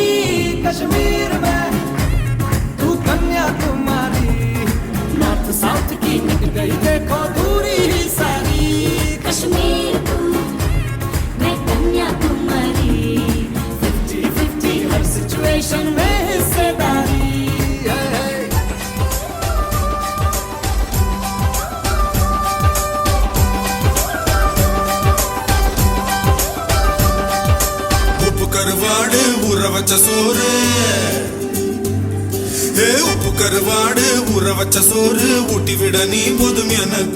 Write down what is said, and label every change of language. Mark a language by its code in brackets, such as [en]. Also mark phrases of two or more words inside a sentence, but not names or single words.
[hi] कश्मीर में तू कन्याकुमारी, [en] north south [hi] की कट गई देखो दूरी ही सारी। कश्मीर तू मैं कन्याकुमारी, 50-50 हर सिचुएशन में हिस्सेदारी। [ta] உப்பு கருவாடு ஊற வச்ச சோறு, உப்பு கருவாடு ஊற வச்ச சோறு ஊட்டி விட நீ போதும் எனக்கு.